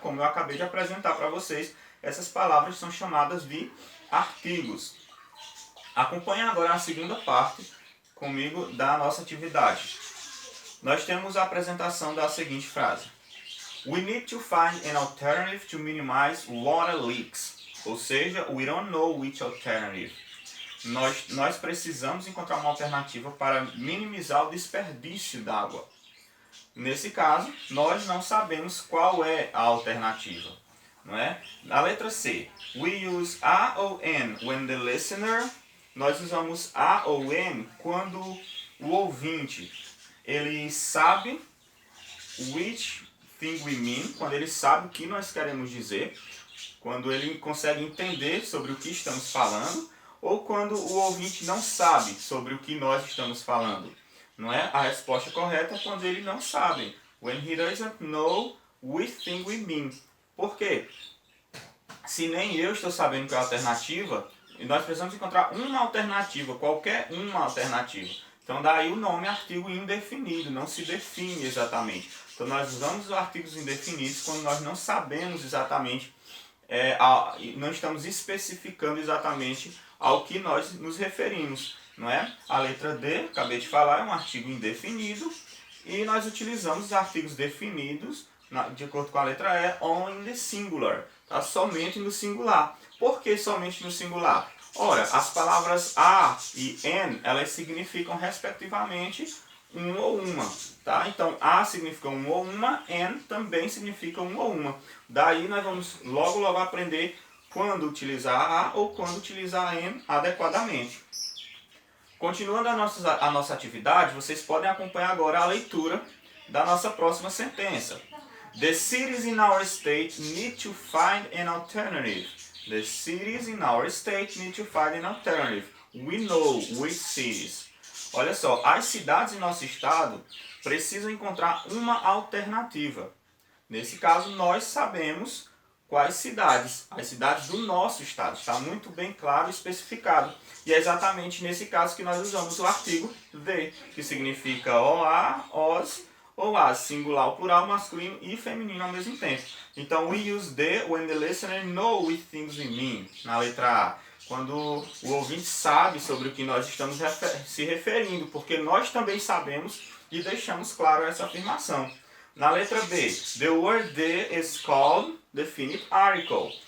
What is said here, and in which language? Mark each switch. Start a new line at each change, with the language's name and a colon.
Portuguese: Como eu acabei de apresentar para vocês, essas palavras são chamadas de artigos. Acompanhe agora a segunda parte comigo da nossa atividade. Nós temos a apresentação da seguinte frase:
English: we need to find an alternative to minimize water leaks.
Portuguese: Ou seja,
English: we don't know which alternative.
Portuguese: Nós precisamos encontrar uma alternativa para minimizar o desperdício d'água. Nesse caso, nós não sabemos qual é a alternativa. Não é? Na letra C,
English: we use a ou an when the listener.
Portuguese: Nós usamos a ou an quando o ouvinte ele sabe
English: which thing we mean,
Portuguese: quando ele sabe o que nós queremos dizer, quando ele consegue entender sobre o que estamos falando, ou quando o ouvinte não sabe sobre o que nós estamos falando. Não é? A resposta correta é quando ele não sabe.
English: When he doesn't know which thing we mean.
Portuguese: Por quê? Se nem eu estou sabendo qual é a alternativa, nós precisamos encontrar uma alternativa, qualquer uma alternativa. Então daí o nome artigo indefinido, não se define exatamente. Então nós usamos os artigos indefinidos quando nós não sabemos exatamente, não estamos especificando exatamente ao que nós nos referimos. Não é? A letra D, acabei de falar, é um artigo indefinido e nós utilizamos os artigos definidos, de acordo com a letra E,
English: only in the singular,
Portuguese: tá? Somente no singular. Por que somente no singular? Ora, as palavras a e an, elas significam respectivamente um ou uma, tá? Então, a significa um ou uma, an também significa um ou uma. Daí nós vamos logo aprender quando utilizar a ou quando utilizar a an adequadamente. Continuando a nossa atividade, vocês podem acompanhar agora a leitura da nossa próxima sentença.
English: The cities in our state need to find an alternative. The cities in our state need to find an alternative. We know which cities.
Portuguese: Olha só, as cidades em nosso estado precisam encontrar uma alternativa. Nesse caso, nós sabemos quais cidades? As cidades do nosso estado. Está muito bem claro e especificado. E é exatamente nesse caso que nós usamos o artigo the, que significa ou a, os, ou as, singular, plural, masculino e feminino ao mesmo tempo.
English: Então, we use the when the listener knows which things we mean.
Portuguese: Na letra A, quando o ouvinte sabe sobre o que nós estamos se referindo, porque nós também sabemos e deixamos claro essa afirmação. Na letra B,
English: the word the is called definite article.